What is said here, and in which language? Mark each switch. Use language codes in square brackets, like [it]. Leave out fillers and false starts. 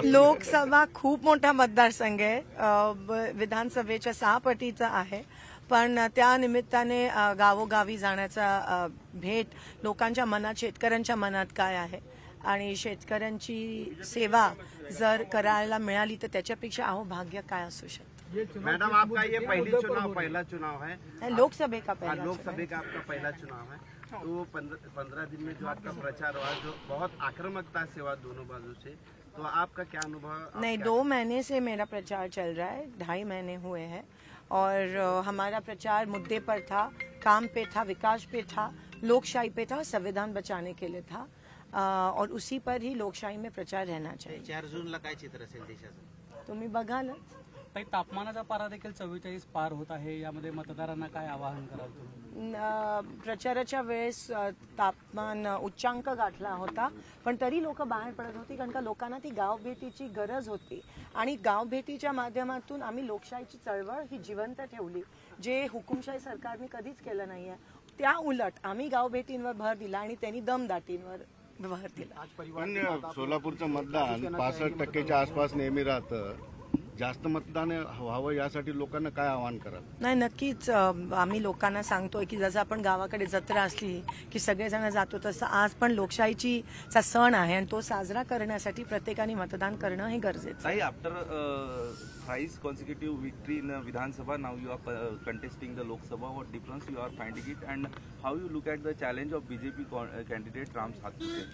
[mr] लोकसभा खूप मोठा मतदारसंघ आहे, विधानसभेच्या 6 पटीचा आहे, पण त्या निमित्ताने गावोगावी जाण्याचा भेट लोकांच्या मनात, शेतकऱ्यांच्या मनात काय आहे आणि शेतकऱ्यांची सेवा जर करायला मिळाली तर त्याच्यापेक्षा अहोभाग्य काय असू शकतं. [hi] मैडम आपका ये पहला चुनाव है, लोकसभा का पहला लोकसभा का आपका पहला चुनाव है, तो 15 दिन में जो आपका प्रचार हुआ, जो बहुत आक्रामकता से हुआ दोनों बाजू से, तो आपका क्या अनुभव? नहीं, 2 महीने से मेरा प्रचार चल रहा है, 2.5 महीने हुए हैं और हमारा प्रचार मुद्दे पर था, काम पे था, विकास पे था, लोकशाही पे था, संविधान बचाने के लिए था और उसी पर ही लोकशाही में प्रचार रहना चाहिए. [mr] 4 जूनला काय चित्र असेल देशाचं? तुम्ही बघालच. काही तापमानाचा पारा देखील 44 पार होत आहे. यामध्ये मतदारांना काय आवाहन कराल तुम्ही? प्रचाराच्या वेळेस तापमान उच्चांक गाठला होता, पण तरी लोक बाहेर पडत होती, कारण का लोकांना ती गावभेटीची गरज होती आणि गावभेटीच्या माध्यमातून आम्ही लोकशाहीची चळवळ ही जिवंत ठेवली, जे हुकुमशाही सरकारने कधीच केलं नाहीये. त्या उलट आम्ही गावभेटींवर भर दिला आणि त्यांनी दमदाटींवर भर दिला. पण सोलापूरचं मतदान 65%च्या आसपास नेहमी राहतं. जास्त मतदान व्हावं यासाठी लोकांना काय आवाहन कराल? नाही, नक्कीच आम्ही लोकांना सांगतोय की जसं आपण गावाकडे जत्रा असली की सगळेजण जातो, तसं आज पण लोकशाहीचा सण आहे आणि तो साजरा करण्यासाठी प्रत्येकाने मतदान करणं हे गरजेचं आहे. [en] After thrice consecutive victory in Vidhan Sabha, now you are contesting the Lok Sabha. What difference you are finding it, and how you look at the challenge of BJP candidate Ram Sathpute?